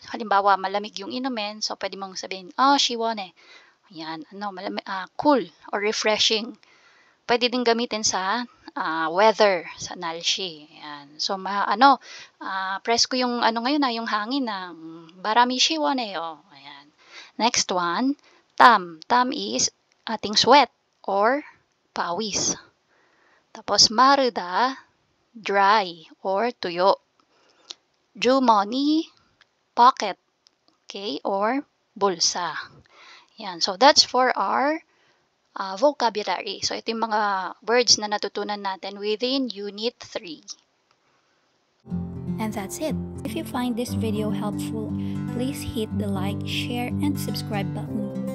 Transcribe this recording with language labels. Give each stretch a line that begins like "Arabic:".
Filipino: Halimbawa, malamig yung inumin. So, pwede mong sabihin, 시원해. Ayan, malamig, cool or refreshing. Pwede din gamitin sa weather, sa 날씨. Ayan. So, presko yung ngayon yung hangin na
Korean: 바람이 시원해요.
Filipino: Ayan. Next one, 땀. 땀 is ating sweat or pawis. Tapos, 마르다, dry or tuyo. 주머니, pocket, okay, or bulsa. Yan.
English: So, that's for our vocabulary.
Filipino: So, ito yung mga words na natutunan natin within Unit 3.
English: And that's it. If you find this video helpful, please hit the like, share, and subscribe button.